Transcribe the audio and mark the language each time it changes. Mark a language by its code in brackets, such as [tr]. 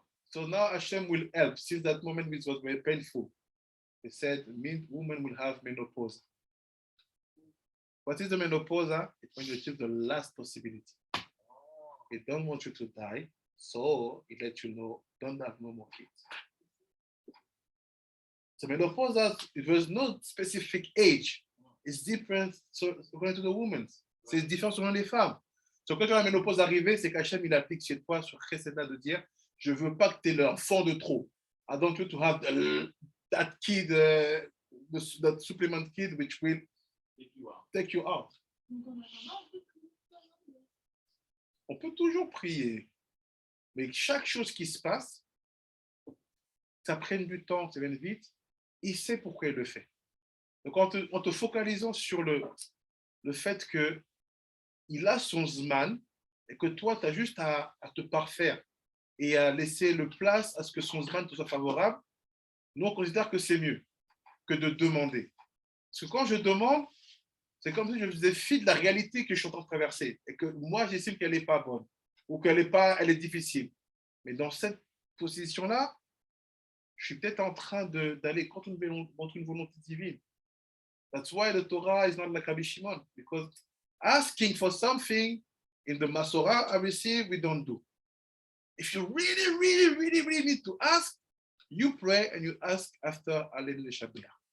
[en] So now Hashem will help. Since that moment, which was very painful, he said, women will have menopause. What is the menopause? It's when you achieve the last possibility. They don't want you to die, so it lets you know, don't have no more kids. So menopause, it was no specific age. It's different so, according to the women. [fr] C'est différent selon les femmes. So quand la ménopause arrivée, c'est qu'Hachem il applique chez toi sur Cheseda de dire, je veux pas que tu aies l'enfant de trop. [en] I don't want to have that kid, that supplement kid which will take you out. [fr] Donc, on a vraiment un peu plus de temps. On peut toujours prier, mais chaque chose qui se passe, ça prenne du temps, ça vienne vite, il sait pourquoi il le fait. Donc en te focalisant sur le fait qu'il a son Zman et que toi, tu as juste à te parfaire et à laisser le place à ce que son Zman te soit favorable, nous on considère que c'est mieux que de demander. Parce que quand je demande, c'est comme si je faisais fi de la réalité que je suis en train de traverser et que moi, j'estime qu'elle n'est pas bonne ou qu'elle est difficile. Mais dans cette position-là, je suis peut-être en train d'aller contre une volonté divine. [en] That's why the Torah is not like Rabbi Shimon, because asking for something in the Masorah, obviously, we don't do. If you really, really, really, really need to ask, you pray and you ask after Alel Shabbat.